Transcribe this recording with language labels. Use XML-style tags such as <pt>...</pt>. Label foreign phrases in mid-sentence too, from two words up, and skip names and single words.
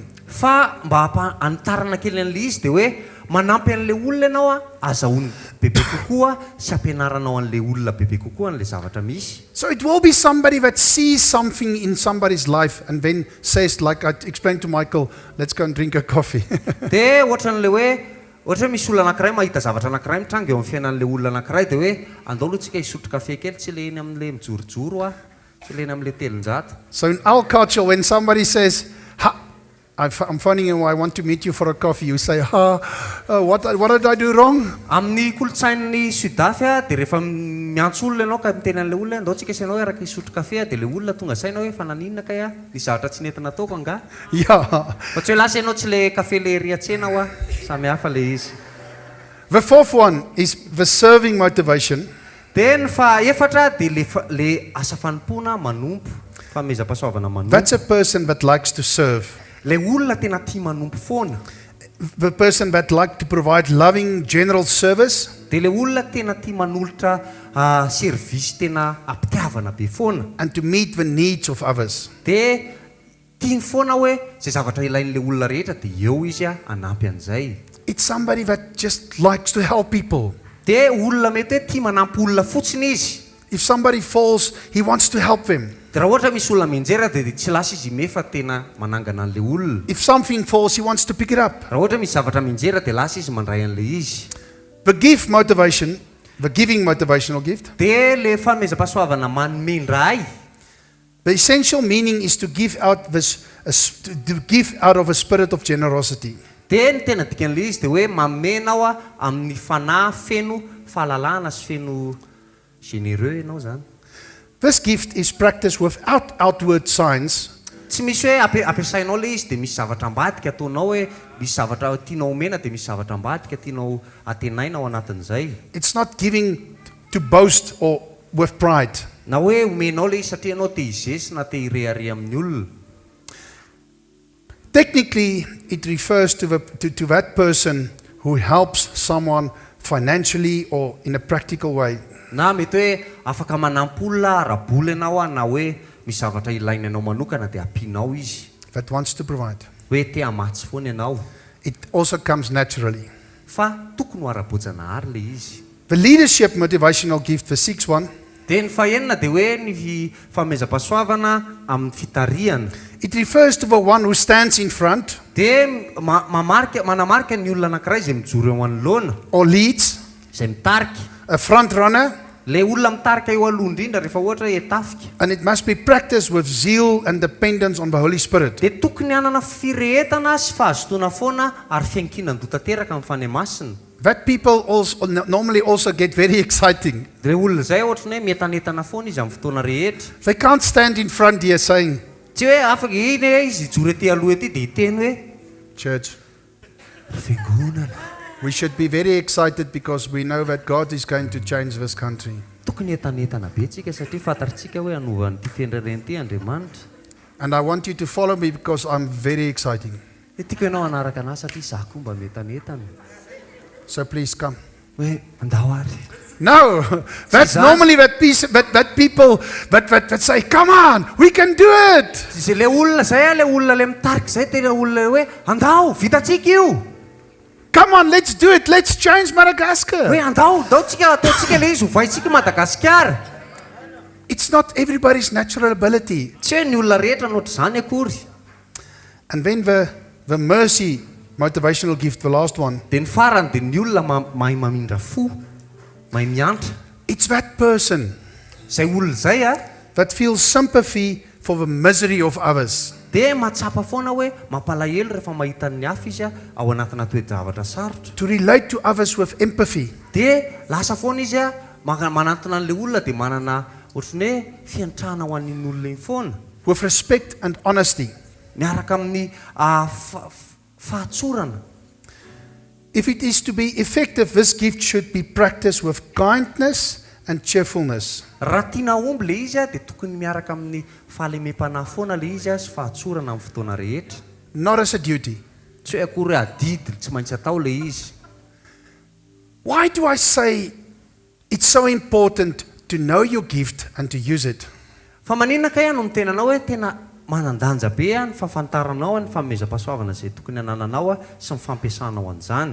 <mg>Fa mba anitarana kely an'ilay izy dia hoe manampy an'ilay olona ianao azahoany bebe kokoa sy ampianaranao an'ilay olona bebe kokoa an'ilay zavatra misy.</mg> <en>So it will be somebody that sees something in somebody's life and then says, like I explained to Michael, let's go and drink a coffee.</en> <mg>Dia ohatran'ilay hoe ohatra hoe misy olona anankiray mahita zavatra anankiray mitranga eo amin'ny fiainan'ilay olona anankiray dia hoe andao aloha tsika hisotro kafe kely tsy le eny amin'ilay mijorojoro tsy le eny amin'ilay telonjato.</mg> <en>So in our culture, when somebody says, I'm phoning you, I want to meet you for a coffee, you say, what did I do wrong?</en> <mg>Amin'ny kolotsain'ny Sudafy dia rehefa miantso olona ianao ka miteny an'ilay olona andao tsika isanao araka hisotro kafe dia ilay olona tonga saina hoe fa naninona kay ny zavatra tsy nentina ataoko anga.</mg> <en>Yeah.</en> <mg>Fa tsy hoe lasa ianao tsy le kafe le riatsena samy hafa le izy.</mg> <en>The fourth one is the serving motivation.</en> <mg>Dia ny fahaefatra dia le asa fanompoana manompo, fanomezam-pahasoavana manompo.</mg> <en>That's a person that likes to serve.</en> <mg>Le olona tena tia manompo foana.</mg> <en>The person that likes to provide loving general service.</en> <mg>Dia le olona tena tia manolotra servisy tena ampitiavana be foana.</mg> <en>And to meet the needs of others.</en> <mg>Dia tiany foana hoe izay zavatra ilain'ilay olona rehetra dia eo izy anampy an'izay.</mg> <en>It's somebody that just likes to help people.</en> <mg>Dia olona mety hoe tia manampy olona fotsiny izy.</mg> <en>If somebody falls, he wants to help them.</en> <mg>Dia raha ohatra misy olona menjera dia tsy lasa izy mefa tena manangana an'ilay olona.</mg> <en>If something falls, he wants to pick it up.</en> <mg>Raha ohatra misy zavatra menjera dia lasa izy mandray an'ilay izy.</mg> <en>The gift motivation, the giving motivational gift.</en> <mg>Dia le fanomezam-pahasoavana manome-ndray.</mg> <en>The essential meaning is to give out of a spirit of generosity.</en> <mg>Dia ny tena dikan'ilay izy dia hoe mamenao amin'ny fanahy feno fahalalana sy feno généreux ianao zany.</mg> <en>This gift is practiced without outward signs.</en> <mg>Tsy misy hoe ampiasainao ilay izy dia misy zavatra ambadika ataonao hoe misy zavatra tianao omena dia misy zavatra ambadika tianao atenaina ao anatin'izay.</mg> <en>It's not giving to boast or with pride.</en> <mg>Na hoe omenao ilay izy satria ianao te hizesy na te hireare amin'ny olona.</mg> <en>Technically, it refers to that person who helps someone financially or in a practical way.</en> <mg>Na mety hoe afaka manampy olona rabola ianao na hoe misy zavatra ilaina ianao manokana dia ampianao izy.</mg> <en>That wants to provide.</en> <mg>Hoe te hamatsy foana ianao.</mg> <en>It also comes naturally.</en> <mg>Fa tokony ho ara-boajanahary ilay izy.</mg> <en>The leadership motivational gift, the sixth one.</en> <mg>Dia ny fahaenina dia hoe ny fanomezam-pahasoavana amin'ny fitariana.</mg> <en>It refers to the one who stands in front.</en> <mg>Dia manamarika ny olona anankiray izay mijoro eo anoloana.</mg> <en>Or leads.</en> <mg>Izay mitarika.</mg> <en>A front runner.</en> <mg>Le olona mitarika eo aloha indrindra rehefa ohatra hoe tafika.</mg> <en>And it must be practiced with zeal and dependence on the Holy Spirit.</en> <mg>Dia tokony hanana firehetana sy fahazotoana foana ary fiankinana tanteraka amin'ny fanahy masina.</mg> <en>That people normally also get very exciting.</en> <mg>Dia olona izay ohatrany hoe mientanetana foana izy amin'ny fotoana rehetra.</mg> <en>They can't stand in front here saying,</en> <mg>Tsy hoe afaka iny izy joro ety aloha ety dia hiteny hoe</mg> <en>church,</en> <mg>Fiangonana.</mg> <en>We should be very excited because we know that God is going to change this country.</en> <mg>Tokony entanetana be tsika satria fantatritsika hoe hanovan'ity fiandrareny ity Andriamanitra.</mg> <en>And I want you to follow me because I'm very exciting.</en> <mg>Tiako ianao hanaraka anazy satria izaho koa mba metanetana.</mg> <en>So please come.</en> <mg>Hoe andao ary.</mg> <en>No, that's normally that people that say, come on, we can do it.</en> <mg>Zay le olona zay le olona le mitarika zay tena olona hoe andao vitatsika io.</mg> <en>Come on, let's do it. Let's change Madagascar.</en> <mg>Hoe andao ataotsika le izy hovaitsika Madagasikara.</mg> <en>It's not everybody's natural ability.</en> <mg>Tsy hoe ny olona rehetra nohatra zany akory.</mg> <en>And then the mercy motivational gift, the last one.</en> <mg>Dia ny farany dia ny olona mahay mamindra fo, mahay miantra.</mg> <en>It's that person</en> <mg>Zay olona zay</mg> <en>that feels sympathy for the misery of others.</en> <mg>dia matsapa foana hoe mampalahelo rehefa mahita ny hafa izy ao anatina toe-javatra sarotra.</mg> <en>To relate to others with empathy.</en> <mg>Dia lasa foana izy manantona an'ilay olona dia manana ohatrany hoe fiantrana ho an'iny olona iny foana.</mg> <en>With respect and honesty.</en> <mg>Miaraka amin'ny fahatsorana.</mg> <en>If it is to be effective, this gift should be practiced with kindness and cheerfulness.</en> <mg>Raha tiana omby le izy dia tokony miaraka amin'ny fahalemem-panahy foana le izy sy fahatsorana amin'ny fotoana rehetra.</mg> <en>Not as a duty.</en> <mg>Tsy hoe akory hoe adidy tsy maintsy atao le izy.</mg> <en>Why do I say it's so important to know your gift and to use it?</en> <mg>Fa maninona kay no mitenanao hoe tena manandanja be ny fahafantaranao ny fanomezam-pahasoavana zay tokony anananao sy ny fampiasanao an'izany.</mg>